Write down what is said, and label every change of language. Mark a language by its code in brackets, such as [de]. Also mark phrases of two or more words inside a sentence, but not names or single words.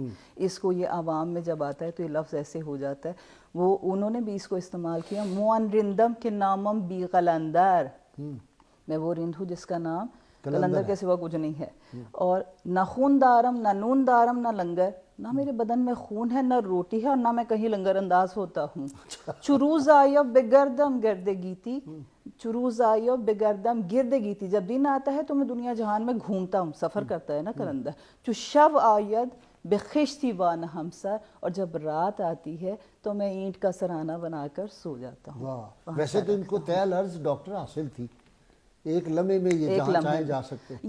[ur] اس کو یہ عوام میں جب آتا ہے تو یہ لفظ ایسے ہو جاتا ہے، وہ انہوں نے بھی اس کو استعمال کیا، [fa] موان رندم کے نامم بی قلندر، [ur] میں وہ رند ہوں جس کا نام قلندر کے سوا کچھ نہیں ہے، اور [fa] نہ خون دارم نہ نون دارم نہ لنگر، [ur] نہ میرے بدن میں خون ہے نہ روٹی ہے اور نہ میں کہیں لنگر انداز ہوتا ہوں۔ [fa] چروز آیو بگردم گرد گیتی، چروز آیو بگردم گرد گیتی، [ur] جب دن آتا ہے تو میں دنیا جہان میں گھومتا ہوں، سفر کرتا ہے نا قلندر۔ [fa] چو شب آید بخشتی وان ہمسر، [ur] اور جب رات آتی ہے تو میں اینٹ کا سرانہ بنا کر سو جاتا ہوں۔ ویسے تو ان کو طے العرض ڈاکٹر حاصل تھی، ایک لمحے میں یہ جہاں چاہے جا سکتے ہیں۔